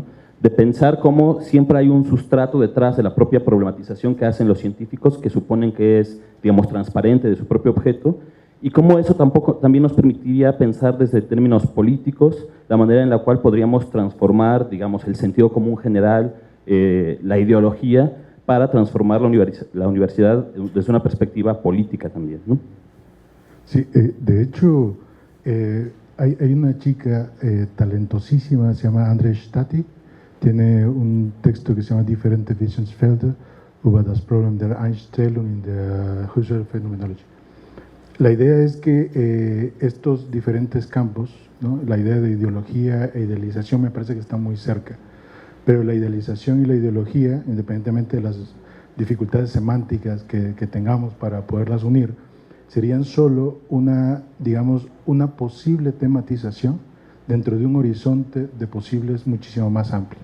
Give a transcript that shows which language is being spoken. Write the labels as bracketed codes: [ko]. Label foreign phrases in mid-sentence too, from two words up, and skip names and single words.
[es] De pensar cómo siempre hay un sustrato detrás de la propia problematización que hacen los científicos, que suponen que es, digamos, transparente de su propio objeto, y cómo eso también nos permitiría pensar desde términos políticos la manera en la cual podríamos transformar, digamos, el sentido común general, la ideología, para transformar la universidad desde una perspectiva política también, ¿no? Sí, de hecho, hay una chica talentosísima, se llama André Stati, tiene un texto que se llama Differente Wissensfelder über das Problem der Einstellung in der Husserl Phänomenologie. La idea es que estos diferentes campos, ¿no? La idea de ideología e idealización me parece que están muy cerca, pero la idealización y la ideología, independientemente de las dificultades semánticas que tengamos para poderlas unir, serían solo digamos, una posible tematización dentro de un horizonte de posibles muchísimo más amplio.